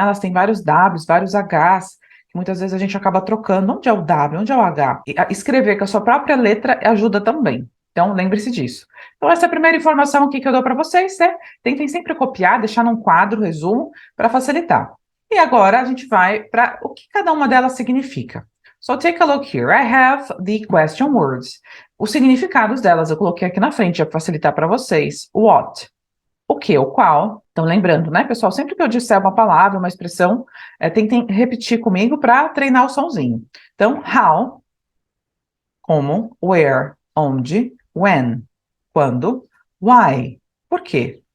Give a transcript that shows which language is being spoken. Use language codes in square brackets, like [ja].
[pt] Elas têm vários Ws, vários Hs. Que muitas vezes a gente acaba trocando. Onde é o W? Onde é o H? E escrever com a sua própria letra ajuda também. Então, lembre-se disso. Então, essa é a primeira informação aqui que eu dou para vocês, né? Tentem sempre copiar, deixar num quadro, resumo, para facilitar. E agora a gente vai para o que cada uma delas significa. [en] So, take a look here. I have the question words. [pt] Os significados delas eu coloquei aqui na frente para facilitar para vocês. What? O que, o qual. Então, lembrando, né, pessoal, sempre que eu disser uma palavra, uma expressão, tentem repetir comigo para treinar o sonzinho. Então, how, como, where, onde, when, quando, why, por quê?